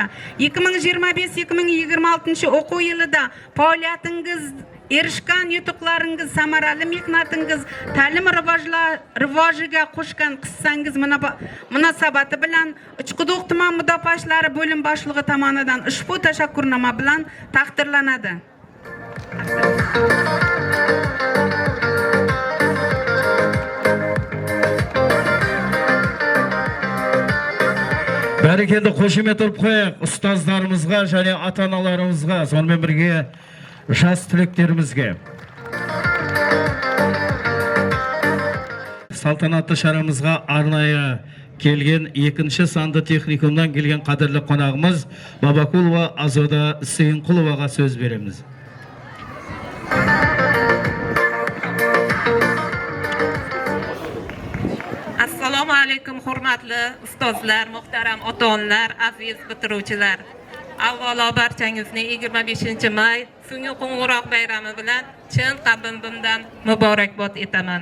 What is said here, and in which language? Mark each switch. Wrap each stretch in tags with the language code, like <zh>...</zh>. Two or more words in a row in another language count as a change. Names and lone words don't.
<uz>2025-2026 o'quv yilida faoliyatingiz erishgan yutuqlaringiz, samarali mehnatingiz, ta'lim rivojiga qo'shgan hissangiz munosabati bilan Uchquduq tuman mudofaa ishlari bo'lim boshlig'i tomonidan ushbu tashakkurnoma bilan taqdirlanadi.</uz> <kk>Бәрекелді қошемет ұрып қояйық ұстаздарымызға және ата-аналарымызға, сонымен бірге жас түлектерімізге. Салтанатты шарамызға арнайы келген екінші санды техникумнан келген қадірлі қонағымыз Бабакулова Азода Сейінқұловаға сөз береміз.</kk> <uz>Assalomu alaykum hurmatli ustozlar, muhtaram ota-onalar, aziz bitiruvchilar. Avvalo barchangizni 25-may so'nggi qo'ng'iroq bayrami bilan chin qalbimdan muborakbod etaman.</uz>